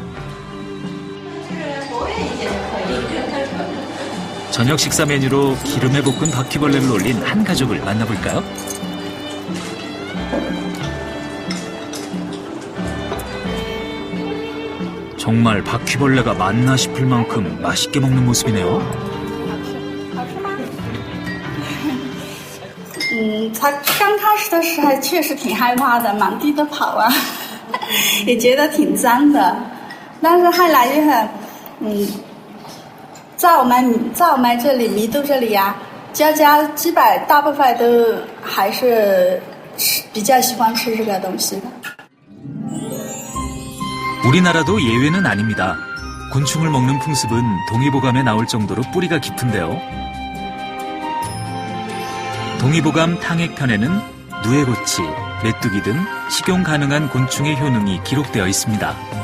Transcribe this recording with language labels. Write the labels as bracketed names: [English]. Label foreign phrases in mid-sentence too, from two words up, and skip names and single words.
[Korean] 저녁 식사 메뉴로 기름에 볶은 바퀴벌레를 올린 한 가족을 만나볼까요? 정말 바퀴벌레가 맞나 싶을 만큼 맛있게 먹는 모습이네요. [Chinese] 他刚开始的时候确实挺害怕的，满地的跑啊，也觉得挺脏的。但是后来就很，在我们这里弥都这里啊，家家基本大部分都还是比较喜欢吃这个东西的。 [Korean] 우리나라도 예외는 아닙니다. 곤충을 먹는 풍습은 동의보감에 나올 정도로 뿌리가 깊은데요. 동의보감 탕액편에는 누에고치, 메뚜기 등 식용 가능한 곤충의 효능이 기록되어 있습니다.